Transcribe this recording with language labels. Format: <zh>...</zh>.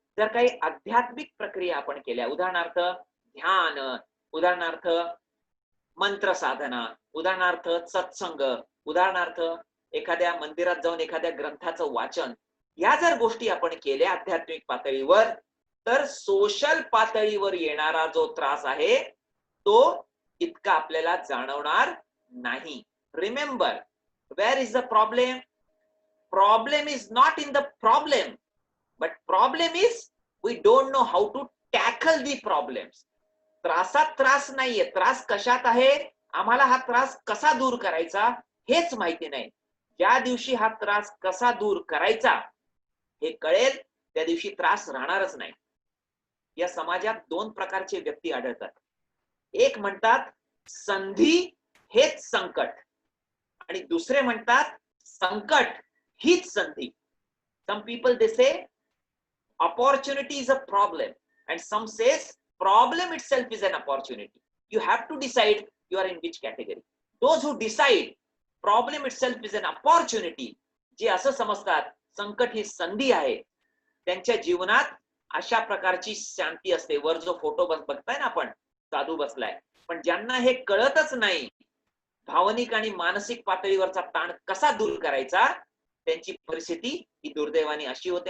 <mr>जर काही आध्यात्मिक प्रक्रिया आपण केल्या, उदाहरणार्थ ध्यान, उदाहरणार्थ मंत्र साधना, उदाहरणार्थ सत्संग, उदाहरणार्थ एखाद्या मंदिरात जाऊन एखाद्या ग्रंथाचं वाचन, या जर गोष्टी आपण केल्या आध्यात्मिक पातळीवर, तर सोशल पातळीवर येणारा जो त्रास आहे तो इतका आपल्याला जाणवणार नाही.</mr> <en>Remember, where is the problem? Problem is not in the problem, but problem is we don't know how to tackle the problems.</en> <mr>त्रासात त्रास नाहीये, त्रास कशात आहे, आम्हाला हा त्रास कसा दूर करायचा हेच माहिती नाही. ज्या दिवशी हा त्रास कसा दूर करायचा हे कळेल त्या दिवशी त्रास राहणारच नाही. या समाजात दोन प्रकारचे व्यक्ती आढळतात. एक म्हणतात संधी हेच संकट, आणि दुसरे म्हणतात संकट हीच संधी.</mr> <en>Some people they say opportunity is a problem, and some says problem itself is an opportunity. You have to decide you are in which category. Those who decide problem itself is an opportunity,</en> <mr>जे असं समजतात संकट ही संधी आहे, त्यांच्या जीवनात अशा प्रकारची शांती असते. वर जो फोटो बघताय ना आपण, साधू बसलाय. पण ज्यांना हे कळतच नाही भावनिक आणि मानसिक पातळीवरचा ताण कसा दूर करायचा, त्यांची परिस्थिती ही दुर्दैवाने अशी होते.</mr>